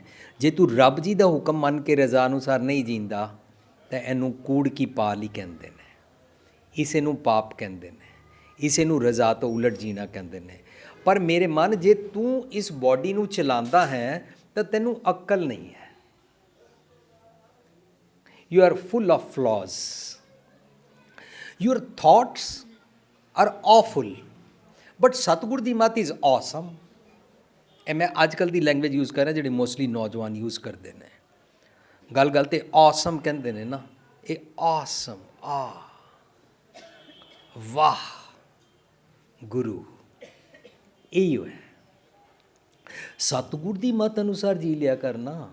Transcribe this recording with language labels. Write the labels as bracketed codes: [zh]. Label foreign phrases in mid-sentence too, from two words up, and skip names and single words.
[pa] ਜੇ ਤੂੰ ਰੱਬ ਜੀ ਦਾ ਹੁਕਮ ਮੰਨ ਕੇ ਰਜ਼ਾ ਅਨੁਸਾਰ ਨਹੀਂ ਜੀਂਦਾ ਤਾਂ ਇਹਨੂੰ ਕੂੜ ਕੀ ਪਾਲ ਹੀ ਕਹਿੰਦੇ ਨੇ, ਇਸੇ ਨੂੰ ਪਾਪ ਕਹਿੰਦੇ ਨੇ, ਇਸੇ ਨੂੰ ਰਜ਼ਾ ਤੋਂ ਉਲਟ ਜੀਣਾ ਕਹਿੰਦੇ ਨੇ। ਪਰ ਮੇਰੇ ਮਨ, ਜੇ ਤੂੰ ਇਸ ਬੋਡੀ ਨੂੰ ਚਲਾਉਂਦਾ ਹੈ ਤਾਂ ਤੈਨੂੰ ਅਕਲ ਨਹੀਂ ਹੈ। [en] You are full of flaws. Your thoughts are awful. But [pa] ਸਤਿਗੁਰ ਦੀ ਮੱਤ [en] is awesome. [pa] ਇਹ ਮੈਂ ਅੱਜ ਕੱਲ੍ਹ ਦੀ [en] language use [pa] ਕਰ ਰਿਹਾ, ਜਿਹੜੀ ਮੋਸਟਲੀ ਨੌਜਵਾਨ ਯੂਜ਼ ਕਰਦੇ ਨੇ। ਗੱਲ ਗੱਲ 'ਤੇ awesome ਕਹਿੰਦੇ ਨੇ ਨਾ, ਇਹ awesome, ਵਾਹ ਗੁਰੂ, ਇਹੀ ਹੈ। ਸਤਿਗੁਰ ਦੀ ਮੱਤ ਅਨੁਸਾਰ ਜੀ ਲਿਆ ਕਰਨਾ।